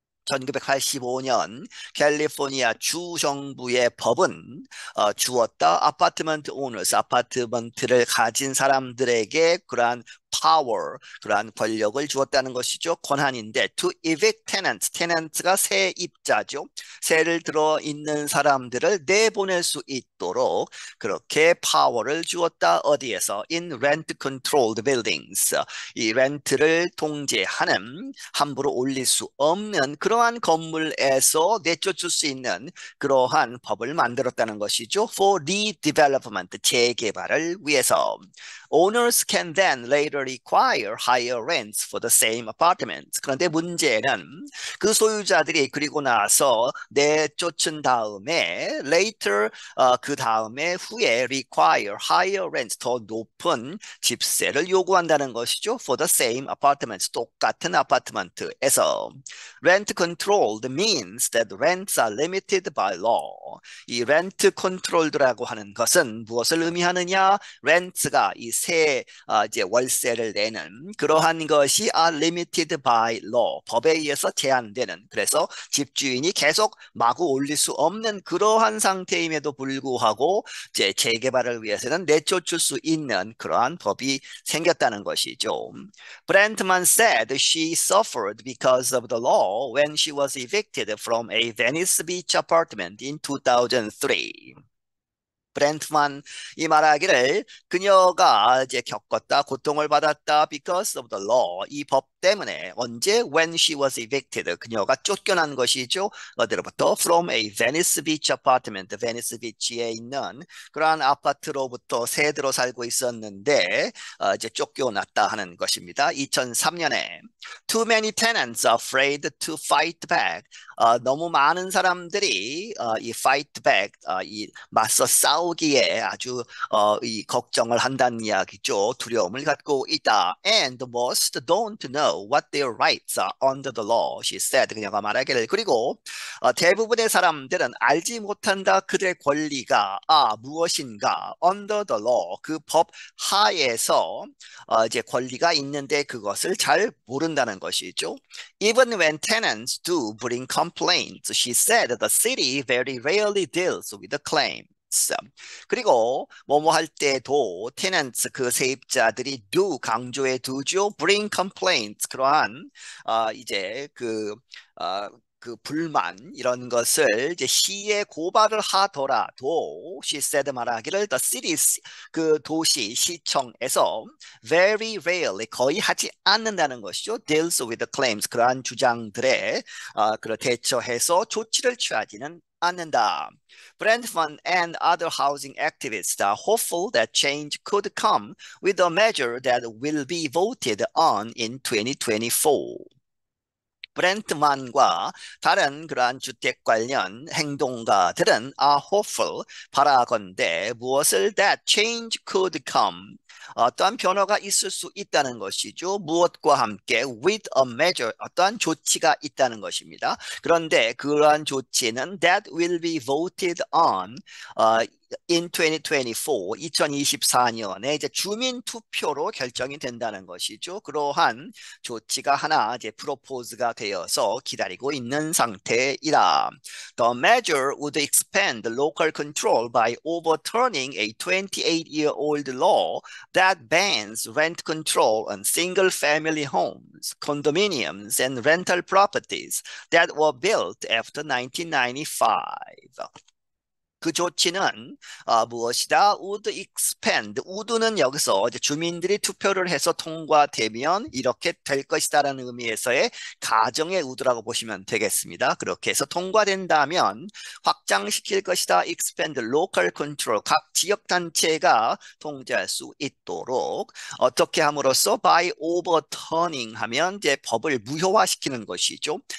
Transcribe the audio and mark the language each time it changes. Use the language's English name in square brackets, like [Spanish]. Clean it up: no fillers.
[Korean] 1985년 캘리포니아 주 정부의 법은 주었다 아파트먼트 오너스 아파트먼트를 가진 사람들에게 그러한 power, 그러한 권력을 주었다는 것이죠. 권한인데 [English] to evict tenants, [Korean] tenants가 세입자죠. 세를 들어 있는 사람들을 내보낼 수 있도록 그렇게 파워를 주었다. 어디에서? [English] In rent-controlled buildings. [Korean] 이 렌트를 통제하는 함부로 올릴 수 없는 그러한 건물에서 내쫓을 수 있는 그러한 법을 만들었다는 것이죠. [English] For redevelopment, [Korean] 재개발을 위해서. [English] Owners can then later require higher rents for the same apartment. [Korean] 그런데 문제는 그 소유자들이 그리고 나서 내쫓은 다음에 later 그 다음에 후에 [English] require higher rents [Korean] 더 높은 집세를 요구한다는 것이죠. [English] For the same apartments [Korean] 똑같은 아파트먼트에서 [English] rent controlled means that rents are limited by law. [Korean] 이 [English] rent controlled [Korean] 라고 하는 것은 무엇을 의미하느냐? 렌트가 이 이제 월세를 내는 그러한 것이 [English] are limited by law. [Korean] 법에 의해서 제한되는. 그래서 집주인이 계속 마구 올릴 수 없는 그러한 상태임에도 불구하고 이제 재개발을 위해서는 내쫓을 수 있는 그러한 법이 생겼다는 것이죠. [English] Brentman said she suffered because of the law when she was evicted from a Venice Beach apartment in 2003. [Korean] 브렌트만이 말하기를 그녀가 이제 겪었다, 고통을 받았다 [English] because of the law, [Korean] 이 법 때문에 언제 [English] when she was evicted, [Korean] 그녀가 쫓겨난 것이죠. 어디로부터? [English] From a Venice Beach apartment, [Korean] 베니스 비치에 있는 그러한 아파트로부터 세대로 살고 있었는데 이제 쫓겨났다 하는 것입니다. 2003년에 [English] Too many tenants are afraid to fight back. [Korean] 너무 많은 사람들이 이 [English] fight back, [Korean] 이 맞서 싸우기에 아주 이 걱정을 한다는 이야기죠. 두려움을 갖고 있다. [English] And most don't know what their rights are under the law, she said. [Korean] 그녀가 말하기를. 그리고 대부분의 사람들은 알지 못한다. 그들의 권리가 무엇인가? [English] Under the law, [Korean] 그 법 하에서 이제 권리가 있는데 그것을 잘 모른다는 것이죠. [English] Even when tenants do bring complaints, she said the city very rarely deals with the claim. [Korean] 그리고 뭐뭐 할 때도 tenants 그 세입자들이 do 강조해 두죠. [English] bring complaints [Korean] 그러한 이제 그 불만 이런 것을 이제 시에 고발을 하더라도 [English] she said [Korean] 말하기를 [English] the cities [Korean] 그 도시 시청에서 [English] very rarely [Korean] 거의 하지 않는다는 것이죠. [English] deals with the claims [Korean] 그러한 주장들에 그 대처해서 조치를 취하지는 않는다. [English] Brentford and other housing activists are hopeful that change could come with a measure that will be voted on in 2024. [Korean] 브렌트만과 다른 그러한 주택 관련 행동가들은 [English] are hopeful, [Korean] 바라건대 무엇을 [English] that change could come, [Korean] 어떠한 변화가 있을 수 있다는 것이죠. 무엇과 함께 [English] with a measure, [Korean] 어떠한 조치가 있다는 것입니다. 그런데 그러한 조치는 [English] that will be voted on in 2024, [Korean] 2024년에 이제 주민 투표로 결정이 된다는 것이죠. 그러한 조치가 하나 이제 프로포즈가 되어서 기다리고 있는 상태이다. [English] The measure would expand local control by overturning a 28-year-old law that bans rent control on single-family homes, condominiums, and rental properties that were built after 1995. [Korean] 그 조치는 무엇이다? [English] would expand. [Korean] would는 여기서 이제 주민들이 투표를 해서 통과되면 이렇게 될 것이다라는 의미에서의 가정의 would라고 보시면 되겠습니다. 그렇게 해서 통과된다면 확장시킬 것이다. [English] expand local control. [Korean] 각 지역 단체가 통제할 수 있도록 어떻게 함으로써 [English] by overturning [Korean] 하면 이제 법을 무효화시키는 것이죠.